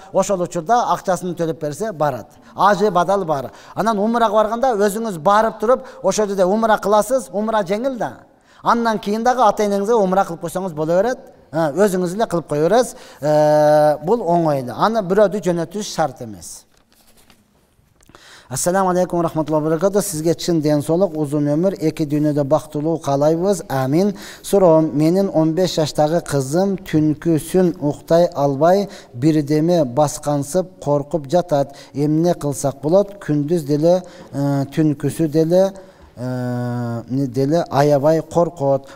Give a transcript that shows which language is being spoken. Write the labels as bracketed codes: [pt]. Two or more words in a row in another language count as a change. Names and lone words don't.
[ky] Ошол учурда акчасын төлөп берсе барат. Ажы бадал бар. Анан умрага барганда өзүңүз барып туруп, ошол жерде умра кыласыз, умра жеңил да. Андан кийин дагы ата-энеңизге умра кылып койсоңуз боло берет. Өзүңүз эле кылып кое бересиз. Бул оңой эле. Аны бирөөдү жөнөтүш шарт эмес. [ar] السلام عليكم ورحمة الله وبركاته. [ky] Сизге чын ден соолук, узун өмүр, эки дүйнөдө бактылуу каалайбыз. Амин. Суроом, менин 15 жаштагы кызым түнкүсүн уктай албай, бирдеме баскансып коркуп жатат. Эмне кылсак болот? Күндүз деле, түнкүсү деле аябай коркот.